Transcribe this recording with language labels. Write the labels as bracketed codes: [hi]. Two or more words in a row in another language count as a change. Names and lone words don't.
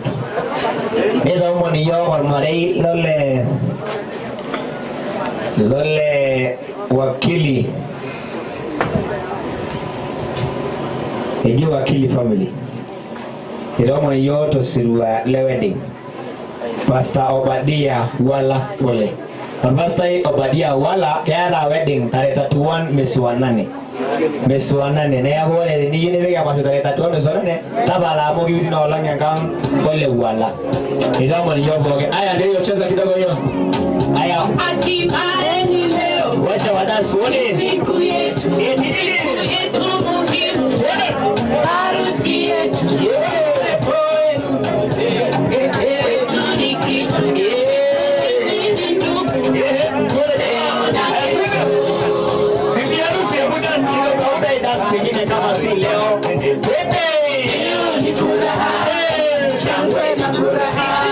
[mas] Nitoomoni yiok ormarei lole wakili eji wakili family. Nitoomoni yiok tosirua le wedding. Pastor Obadia Wala Ole. Pastor Obadia Wala keeta wedding [sw] tarehe 31 mwezi wa 8. Mwezi wa 8 [mas] neeku ore teniyieu nipik emasho [sw] tarehe 31 mwezi wa 8 [mas] tapala amu kiuti ina olong enkang Ole Wala. Nitoomoni yiok pookin. [sw] Aya ndio cheza kidogo hiyo. Aya. Hatimaye leo. Wacha wadansi wote. Siku yetu. Siku yetu muhimu. Harusi yetu. Kama si leo leo ni furaha shangwe na furaha